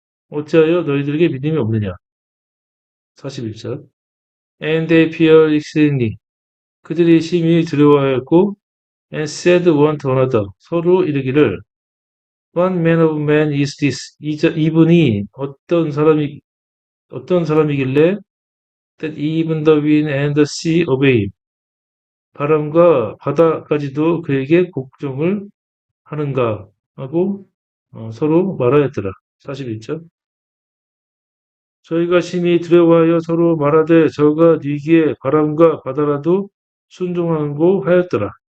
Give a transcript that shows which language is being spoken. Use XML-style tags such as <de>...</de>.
<ko>어찌하여 너희들에게 믿음이 없느냐? 41절.</ko> <en>And they feared exceedingly.</en> <ko>그들이 심히 두려워하였고,</ko> <en>and said one to another.</en> <ko>서로 이르기를,</ko> <en>What man of man is this?</en> <ko>이분이 어떤 사람이길래</ko> <en>that even the wind and the sea obey him.</en> <ko>바람과 바다까지도 그에게 복종을 하는가 하고 서로 말하였더라. 41절. 저희가 심히 두려워하여 서로 말하되 저가 네기에 바람과 바다라도 순종하고 하였더라.</ko>